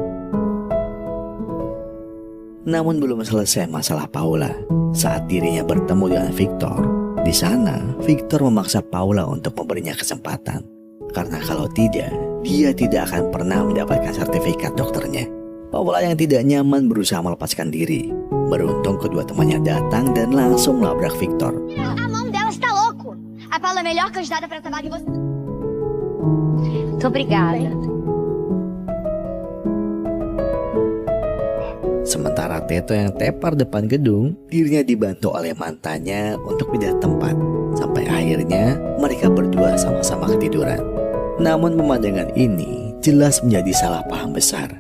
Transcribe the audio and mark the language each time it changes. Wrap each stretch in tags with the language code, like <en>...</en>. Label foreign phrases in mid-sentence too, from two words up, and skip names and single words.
<id>Namun belum selesai masalah Paula saat dirinya bertemu dengan Victor. Di sana, Victor memaksa Paula untuk memberinya kesempatan. Karena kalau tidak, dia tidak akan pernah mendapatkan sertifikat dokternya. Paula yang tidak nyaman berusaha melepaskan diri. Beruntung kedua temannya datang dan langsung melabrak Victor.</id> <pt>A mão dela está louco. A Paula é a melhor candidata para trabalho que você... Muito obrigada.</pt> <id>Sementara Teto yang tepar depan gedung, dirinya dibantu oleh mantannya untuk pindah tempat. Sampai akhirnya mereka berdua sama-sama ketiduran. Namun pemandangan ini jelas menjadi salah paham besar.</id>